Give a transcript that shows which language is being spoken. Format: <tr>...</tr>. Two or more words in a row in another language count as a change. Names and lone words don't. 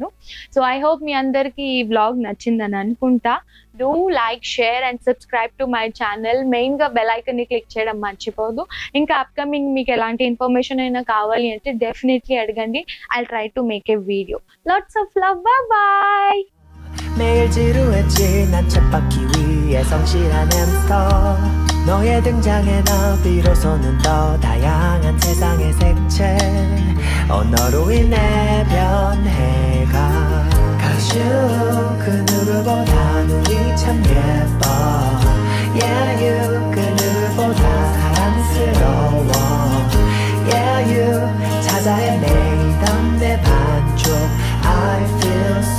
<en>So, I hope</en> <te>మీ అందరికీ ఈ వ్లాగ్ నచ్చిందని అనుకుంటా.</te> <en>Do like, share and subscribe to my channel.</en> <te>మెయిన్‌గా</te> <en>bell icon</en> <te>క్లిక్ చేయడం మర్చిపోవద్దు. ఇంకా అప్‌కమింగ్ మీకు ఎలాంటి ఇన్ఫర్మేషన్ అయినా కావాలి అంటే డెఫినెట్‌లీ అడగండి.</te> <en>I'll try to make a video. Lots of love. Bye.</en> <ko>매일 지루했지 난 쳇바퀴 위에 성실한 햄스터 너의 등장에 나 비로소는 더 다양한 세상의 색채 언어로 인해 변해가</ko> <en>Cause you</en> <ko>그 누구보다 눈이 참 예뻐</ko> <en>Yeah you</en> <ko>그 누구보다 사랑스러워</ko> <en>Yeah you</en> <ko>찾아 헤매이던 내 반쪽</ko> <en>I feel</en>